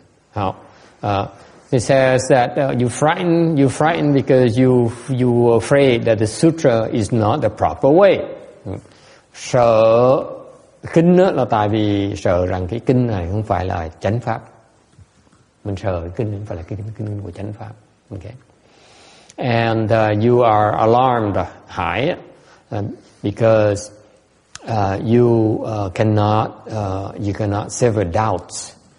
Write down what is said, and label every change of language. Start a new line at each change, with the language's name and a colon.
English: 好，it says that you frightened because you were afraid that the sutra is not the proper way.
Vietnamese: Sợ kinh đó là tại vì sợ rằng cái kinh này không phải là chánh pháp. Mình sợ cái kinh không phải là cái kinh của chánh pháp.
English: Okay. And you are alarmed, hãi, because you cannot sever doubts.